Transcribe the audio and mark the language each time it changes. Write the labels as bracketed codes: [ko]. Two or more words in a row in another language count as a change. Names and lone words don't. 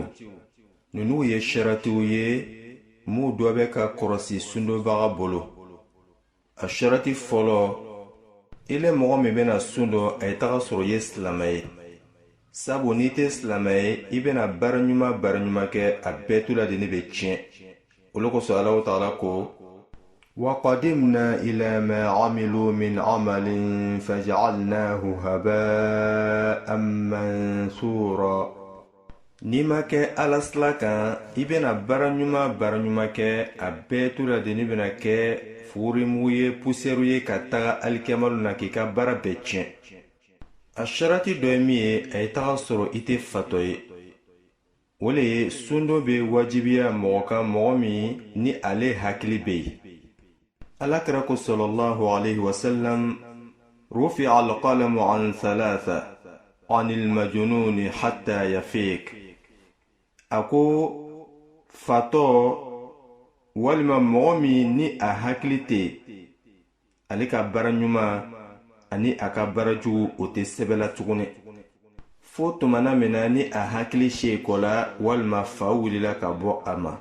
[bm] Ninnu ye saratiw ye mu dɔ bɛ ka kɔrɔsi sundobaga bolo. A sarati fɔlɔ, ile mɔgɔ min bɛna sun dɔ a ye taga sɔrɔ i ye silamɛ ye. Sabu n'i tɛ silamɛ ye i bɛna baara ɲuman kɛ a bɛɛ tu la de ne bɛ tiɲɛ. Olu kosɔn Alahu Taala ko [ar] وَقَدِمْنَا إِلَى مَا عَمِلُوا مِنْ عَمَلٍ فَجَعَلْنَاهُ هَبَاءً مَنْثُورًا. [bm] n'i ma kɛ alasila kan i bena baara ɲuman kɛ a bɛɛ to la de ni bena kɛ fugurimugu ye pusɛru ye ka taga alikɛmalu na k'i ka baara bɛɛ tiɲɛ. a sharati dɔ ye min ye a ye taga sɔrɔ i tɛ fatɔ ye. o le ye sundo be wajibiya mɔgɔ kan mɔgɔ min ni ale hakili be yen. alakira ko [ar] صلى الله عليه وسلم رفع القلم عن ثلاثة عن المجنون حتى يفيق. [bm] a ko fatɔ walima mɔgɔ min ni a hakili tɛ ale ka baara ɲuman ani a ka baara jugu o tɛ sɛbɛla tuguni fo tumana min na ni a hakili seeko la walima fa wulila ka bɔ a ma.